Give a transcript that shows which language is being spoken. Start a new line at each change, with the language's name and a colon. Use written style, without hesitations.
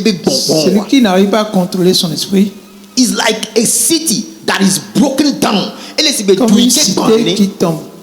French: Celui qui n'arrive pas à contrôler son esprit
English: is like a city that is broken down.
French: Comme une cité qui tombe.